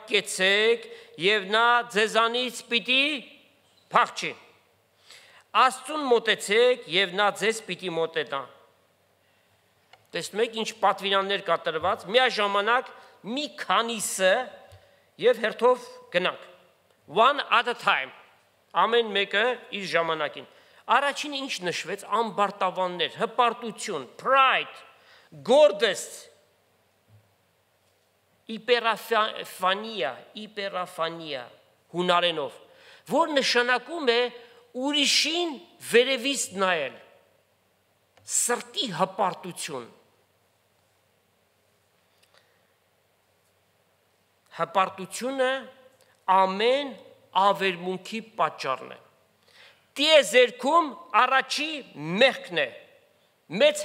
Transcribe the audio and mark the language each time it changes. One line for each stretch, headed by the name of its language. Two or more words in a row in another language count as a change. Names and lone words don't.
Armenian: կեցեք, եւ նա ձեզանից պիտի փախչի։ Աստծուն մոտեցեք, եւ նա ձեզ պիտի մոտենա։ Տեսնում եք, ինչ պատվիրաններ կա տրված, միաժամանակ մի քանիսը եւ հերթով գնանք։
English: One at a time։
Armenian: Ամեն մեկը իր ժամանակին։ Առաջինը ինչ նշվեց, ամբարտավաններ, հպարտություն,
English: pride, gorgeous,
Armenian: իպերաֆանիա հունարենով, որ նշանակում է ուրիշին վերևից նայել, սրտի հպարտություն։ Հպարտությունը ամեն ավերմունքի պատճառն է։ Տիեզերքում առաջի մեղքն է։ Մեծ